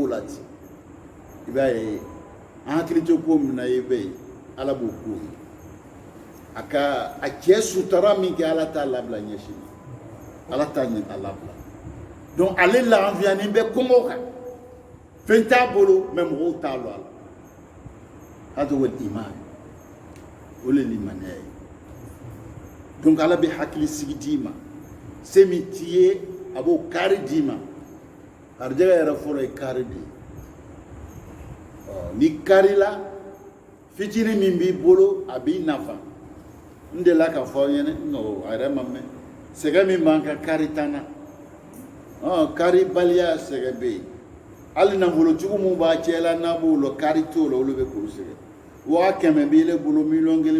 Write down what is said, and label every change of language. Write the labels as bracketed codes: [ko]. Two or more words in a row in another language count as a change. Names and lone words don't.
[bm] la ten I b'a ye an hakili tɛ ko min na I bɛ yen ala b'o k'o ye a cɛ sutara min kɛ ala t'a labila ɲɛsini ala t'a ɲɛ a labila donc ale lafiyanin bɛ kɔngɔ kan fɛn t'a bolo mais mɔgɔw t'a lɔn a la [ar] هذا والإيمان [bm] o le limaniya ye donc ala bɛ hakili sigi d'i ma se min t'i ye a b'o kari d'i ma arijɛgɛ yɛrɛ fɔlɔ ye kari de ye ni kari la fitiri min b'i bolo a b'i nafa n delila ka fɔ aw ɲɛna a yɛrɛ ma mɛn sɛgɛ min b'an ka kari tan na kari baliya sɛgɛ bɛ yen hali nafolotigiw min b'a cɛla n'a b'o la kari t'o la olu bɛ k'o sɛgɛ 100 b'e bolo 1,000,000